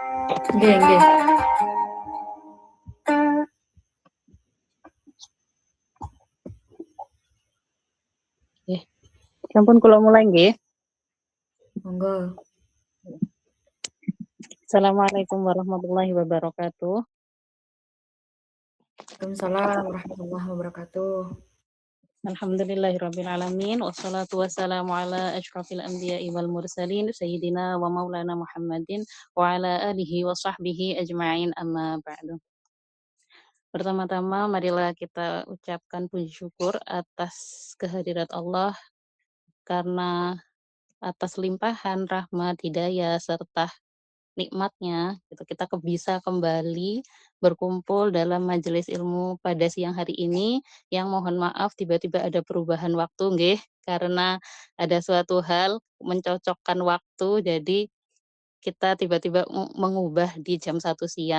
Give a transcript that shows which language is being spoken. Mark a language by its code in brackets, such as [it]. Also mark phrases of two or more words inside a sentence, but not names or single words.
[jv] Nggih, nggih. Nggih. Sampun kula mulai nggih. Monggo. [ar] السلام عليكم ورحمة الله وبركاته. وعليكم السلام ورحمة الله وبركاته. الحمد لله رب العالمين والصلاة والسلام على أشرف الأنبياء والمرسلين سيدنا ومولانا محمد وعلى آله وصحبه أجمعين أما بعد. [id] Pertama-tama marilah kita ucapkan puji syukur atas kehadirat Allah karena atas limpahan rahmat, hidayah serta nikmatnya gitu kita bisa kembali berkumpul dalam majelis ilmu pada siang hari ini yang mohon maaf tiba-tiba ada perubahan waktu nggih karena ada suatu hal mencocokkan waktu jadi kita tiba-tiba mengubah di jam 1 siang.